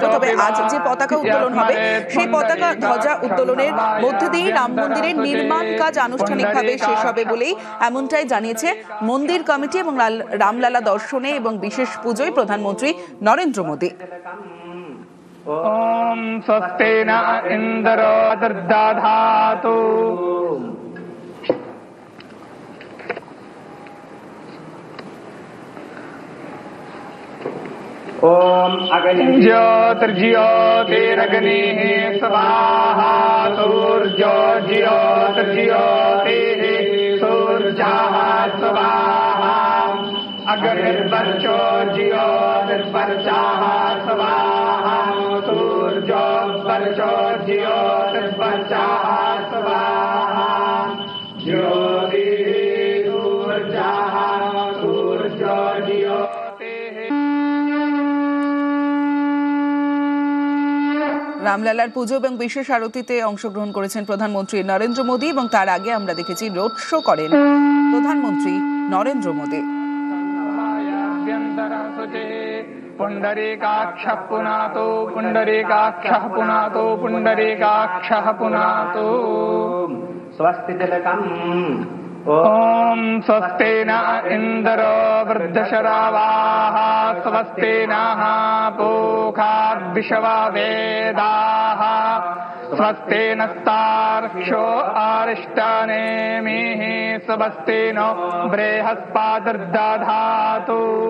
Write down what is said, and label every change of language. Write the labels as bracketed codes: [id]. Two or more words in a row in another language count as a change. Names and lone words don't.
[bn] তবে আজ যে পতাকা উত্তোলন হবে সেই পতাকা ধ্বজা উত্তোলনের মধ্যে দিয়ে রাম মন্দিরের নির্মাণ কাজ আনুষ্ঠানিকভাবে শেষ হবে বলেই এমনটাই জানিয়েছে মন্দির কমিটি এবং রামলালা দর্শনে এবং বিশেষ পুজোয় প্রধানমন্ত্রী নরেন্দ্র মোদী। [sa] ওম স্বস্তেন ইন্দ্র দদাতু ओम ज्योतिर्ज्योतिरग्निः स्वाहा सूर्योर्ज्योतिर्ज्योतिः सूर्यः स्वाहा अग्निर्वर्चो ज्योतिर्वर्चः स्वाहा सूर्योर्वर्चो ज्योतिर्वर्चः स्वाहा ज्योतिः सूर्यः सूर्यो [bn] রামলালার পুজো এবং বিশেষ আরতিতে অংশগ্রহণ করেছেন প্রধানমন্ত্রী নরেন্দ্র মোদী এবং তার আগে আমরা দেখেছি রোড শো করেন প্রধানমন্ত্রী নরেন্দ্র মোদী। [sa] पुण्डरीकाक्षः पुनातो पुण्डरीकाक्षः पुनातो पुण्डरीकाक्षः पुनातो स्वस्ति तिलकम्। ओम स्वस्तेन इन्द्रो वृद्धशरावाः स्वस्ति नः पूषा विश्ववेदाः स्वस्ति नस्तार्क्ष्यो अरिष्टनेमिः स्वस्ति नो बृहस्पतिर्दधातु।